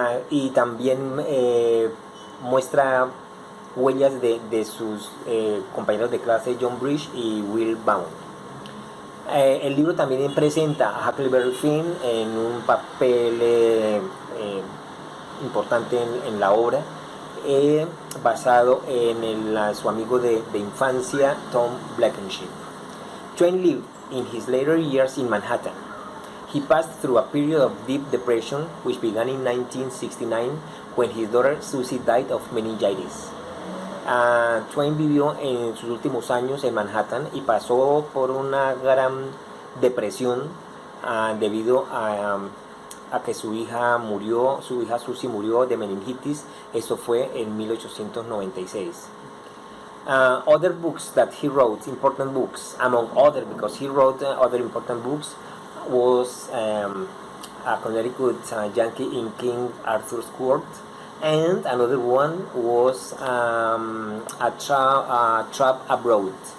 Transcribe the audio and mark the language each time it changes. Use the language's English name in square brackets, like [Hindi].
[Spanish] Y también muestra huellas de sus compañeros de clase John Bridge y Will Brown. El libro también presenta a Huckleberry Finn en un papel importante en la obra, basado en su amigo de infancia Tom Blankenship. [English] Twain lived in his later years in Manhattan. He passed through a period of deep depression which began in 1969 when his daughter Susie died of meningitis. [Spanish] Twain vivió en sus últimos años en Manhattan y pasó por una gran depresión debido a que su hija Susie murió de meningitis. Eso fue en 1896. [English] Other books that he wrote, important books, among other, because he wrote other important books, was a Connecticut Yankee in King Arthur's Court, and another one was a Trap Abroad.